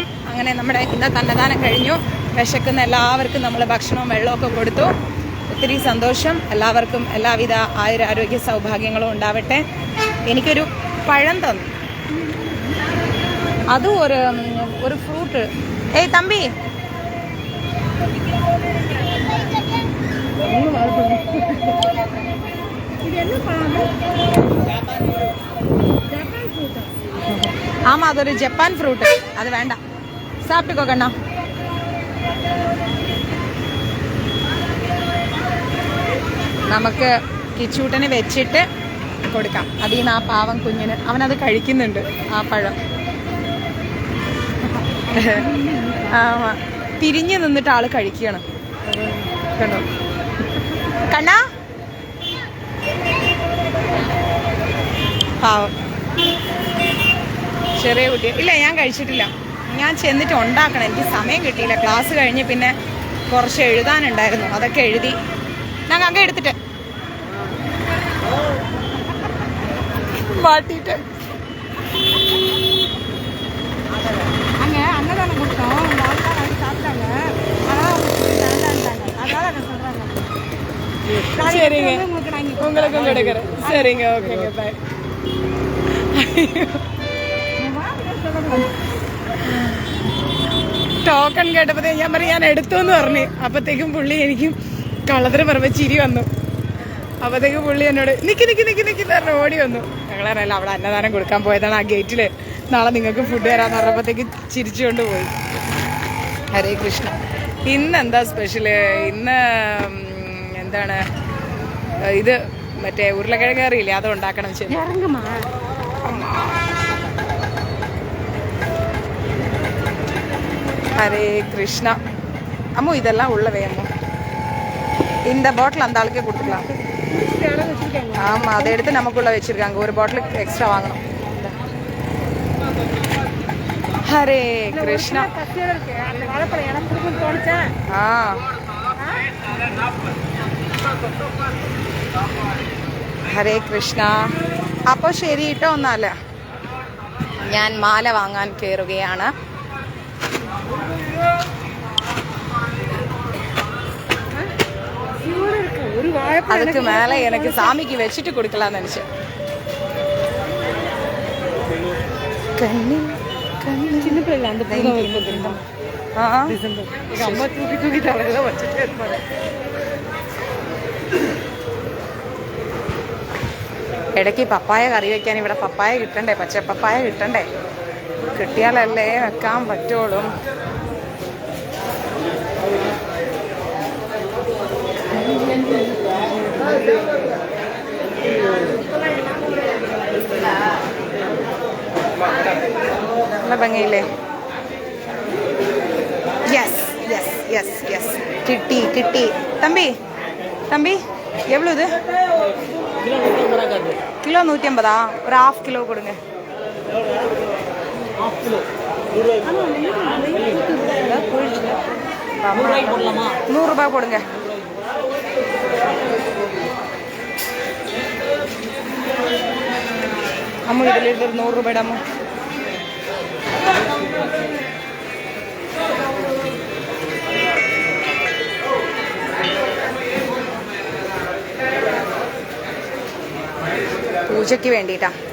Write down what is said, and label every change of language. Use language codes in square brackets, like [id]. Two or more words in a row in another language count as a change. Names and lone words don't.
[ml] അങ്ങനെ നമ്മുടെ ഇന്നത്തെ അന്നദാനം കഴിഞ്ഞു. വിശക്കുന്ന എല്ലാവർക്കും നമ്മൾ ഭക്ഷണവും വെള്ളമൊക്കെ കൊടുത്തു. ഒത്തിരി സന്തോഷം. എല്ലാവർക്കും എല്ലാവിധ ആരോഗ്യ സൗഭാഗ്യങ്ങളും ഉണ്ടാവട്ടെ. എനിക്കൊരു പഴം തന്നു, അതും ഒരു ഫ്രൂട്ട്. ഏയ് തമ്പി, [ta] ஆமா, அது ஒரு ஜப்பான் ஃப்ரூட். அது வேண்டாம், சாப்பிட்டுக்கோ கண்ணா. [ml] നമുക്ക് കിച്ചൂട്ടന് വെച്ചിട്ട് കൊടുക്കാം. അതിൽ നിന്ന് ആ പാവം കുഞ്ഞിന്, അവനത് കഴിക്കുന്നുണ്ട് ആ പഴം. തിരിഞ്ഞു നിന്നിട്ട് ആള് കഴിക്കണം. കണ്ടോ കണ്ണാ, പാവം. ചെറിയ കുട്ടി ഇല്ല, ഞാൻ കഴിച്ചിട്ടില്ല. ഞാൻ ചെന്നിട്ട് ഉണ്ടാക്കണം, എനിക്ക് സമയം കിട്ടിയില്ല. ക്ലാസ് കഴിഞ്ഞ് പിന്നെ കുറച്ച് എഴുതാനുണ്ടായിരുന്നു, അതൊക്കെ എഴുതി. ഞാൻ അങ്ങ് എടുത്തിട്ട് [ta] மாட்டிட்டு அங்கே அன்னதானம் கொடுத்தோம். உங்கள் ஆள் தான் வாங்கி சாப்பிட்டாங்க, அதனால் அதனால அதை சொல்கிறாங்க. சரிங்க, உங்களுக்கும் கொடுக்குறேன். சரிங்க, ஓகேங்க, பாய். [ml] ടോക്കൺ കേട്ടപ്പോഴത്തേ ഞാൻ പറയും ഞാൻ എടുത്തു എന്ന് പറഞ്ഞു. അപ്പോഴത്തേക്കും പുള്ളി എനിക്കും കള്ളത്തിന് പറയുമ്പോൾ ചിരി വന്നു. അപ്പോഴത്തേക്കും പുള്ളി എന്നോട് നിക്ക് നിക്ക് നിക്ക് നിക്ക് പറഞ്ഞ് ഓടി വന്നു. ഞങ്ങളറിയില്ല അവിടെ അന്നദാനം കൊടുക്കാൻ പോയതാണ് ആ ഗേറ്റിൽ. നാളെ നിങ്ങൾക്ക് ഫുഡ് തരാമെന്ന് പറഞ്ഞപ്പോഴത്തേക്ക് ചിരിച്ചുകൊണ്ട് പോയി. ഹരേ കൃഷ്ണ. ഇന്ന് എന്താ സ്പെഷ്യല്? ഇന്ന് എന്താണ് ഇത്, മറ്റേ ഉരുളക്കിഴങ്ങ് കറിയില്ലേ, അത് ഉണ്ടാക്കണം. ശരി, [ta] ஹரே கிருஷ்ணா. அம்மோ இதெல்லாம் உள்ளவே அம்மோ. இந்த பாட்டில் அந்த ஆளுக்கே கொடுத்துக்கலாம். ஆமாம், அதை எடுத்து நமக்குள்ளே வச்சுருக்காங்க. ஒரு பாட்டில் எக்ஸ்ட்ரா வாங்கணும். ஹரே கிருஷ்ணா. ஆ, [ml] ഹരേ കൃഷ്ണ. അപ്പോൾ ശരി കേട്ടോ. ഒന്നല്ല, ഞാൻ മാല വാങ്ങാൻ കയറുകയാണ്. [ta] அதுக்கு மேல எனக்கு சாமிக்கு வச்சுட்டு கொடுக்கலாம் நினைச்சேன். சின்ன பிள்ளை அந்த அம்மா தூக்கி தூக்கி தலையில வச்சுட்டே இருப்பாரு. [ml] ഇടയ്ക്ക് പപ്പായ കറി വെക്കാൻ ഇവിടെ പപ്പായ കിട്ടണ്ടേ, പച്ച പപ്പായ കിട്ടണ്ടേ. കിട്ടിയാലല്ലേ വെക്കാൻ പറ്റുള്ളൂ. നല്ല ഭംഗിയില്ലേ? [en] yes yes yes yes, [ml] കിട്ടി കിട്ടി. [ta] தம்பி தம்பி എவ்வளோ இது? கிலோ 150. ஒரு ½ கிலோ கொடுங்க. 100 ரூபாய் போடுங்க. அம்மா இதில் இருக்கிற 100 ரூபாய் அம்மா. [ml] പൂജയ്ക്ക് വേണ്ടിയിട്ടാ.